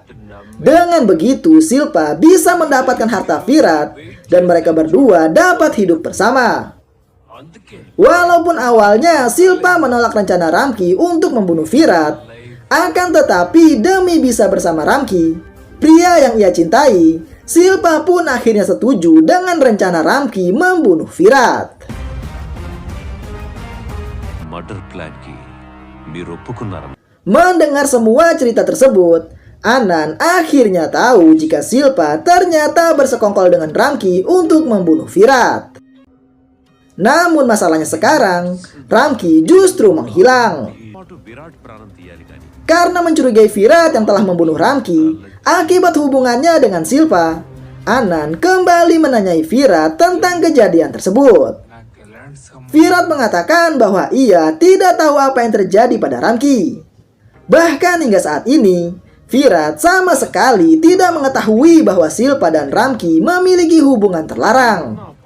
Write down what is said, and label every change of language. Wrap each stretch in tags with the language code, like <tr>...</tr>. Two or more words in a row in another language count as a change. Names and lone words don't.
<id>Dengan begitu, Silpa bisa mendapatkan harta Virat dan mereka berdua dapat hidup bersama. Walaupun awalnya Silpa menolak rencana Ramki untuk membunuh Virat, akan tetapi demi bisa bersama Ramki, pria yang ia cintai, Silpa pun akhirnya setuju dengan rencana Ramki membunuh Virat.</id> <en>murder plan</en> <te>కి మీరు ఒప్పుకున్నారా?</te> <id>Mendengar semua cerita tersebut, Anan akhirnya tahu jika Silpa ternyata bersekongkol dengan Ramki untuk membunuh Virat. Namun masalahnya sekarang, Ramki justru menghilang.</id> <te>విరాట్ ప్రాణం తీయాలి కానీ</te> <id>Karena mencurigai Virat yang telah membunuh Ramki, akibat hubungannya dengan Silpa, Anan kembali menanyai Virat tentang kejadian tersebut. Virat mengatakan bahwa ia tidak tahu apa yang terjadi pada Ramki. Bahkan hingga saat ini, Virat sama sekali tidak mengetahui bahwa Silpa dan Ramki memiliki hubungan terlarang.</id>